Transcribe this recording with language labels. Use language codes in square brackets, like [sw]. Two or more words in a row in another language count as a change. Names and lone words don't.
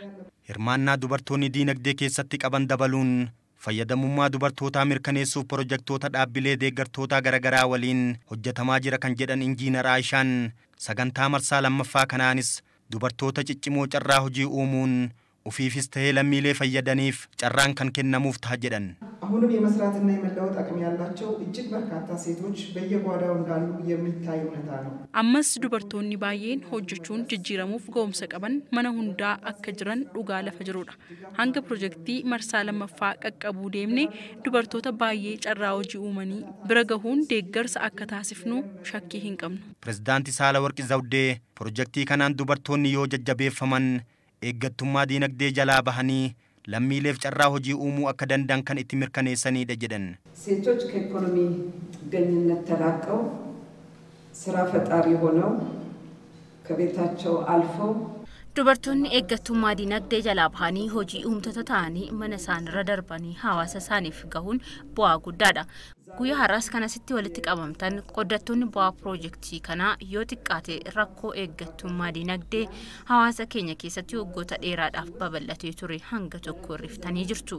[om] Hirmaannaa dubartoonni diinagdee keessatti qaban dabaluun fayyadamummaa dubartootaa mirkaneessuuf piroojeektoota dhaabbilee deeggartootaa garaagaraa waliin hojjetamaa jira kan jedhan Injiinar Aayishaan sagantaa marsaa lammaffaa kanaanis dubartoota ciccimoo carraa hojii uumuun ufiifis ta'ee lammiilee fayyadaniif carraan kan kennamuuf ta'a jedhan. [am] አሁንም የመስራትና የመለወጥ አቅም ያላቸው እጅግ በርካታ ሴቶች በየጓዳው እንዳሉ የሚታይ እውነታ ነው። [om] Ammas dubartoonni baay'een hojjechuun jijjiiramuuf ga'umsa qaban mana hundaa akka jiran dhugaa lafa jirudha. Hanga piroojeektii marsaa lammaffaa qaqqabuu deemne dubartoota baay'ee carraa hojii uumanii bira gahuun deeggarsa akka taasifnu shakkii hin qabnu. Pireezidaanti Saahilawarq Zawudee piroojeektii kanaan dubartoonni yoo jajjabeeffaman eeggattummaa diinagdee jalaa bahanii lammiileef carraa hojii uumuu akka danda'an kan itti mirkaneessanidha jedhan. [am] ሴቶች ከኢኮኖሚ ጥገኝነት ተላቀው ስራ ፈጣሪ ሆነው ከቤታቸው አልፈው [om] dubartoonni eeggattummaa dinagdee jalaa bahanii hojii uumtoota ta'anii mana isaanirra darbanii hawaasa isaaniif gahuun bu'aa guddaadha. Guyyaa har'aas kanasitti walitti qabamtan qoddattoonni bu'aa piroojeektii kanaa yoo xiqqaate rakkoo eeggattummaa dinagdee hawaasa keenya keessatti waggoota dheeraadhaaf babal'atee ture hanga tokko riftanii jirtu.